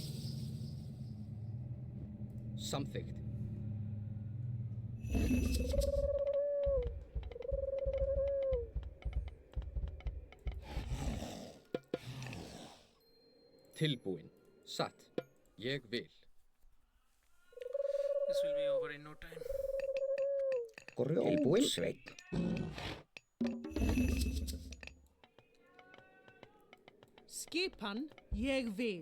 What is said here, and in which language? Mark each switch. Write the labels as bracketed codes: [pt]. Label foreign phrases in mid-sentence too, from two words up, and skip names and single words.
[is] Samþykkt. Tilbúin. Satt. Ég vil. [en] This will be over in no time. [is] Rótsveinn. Skipan ég vil.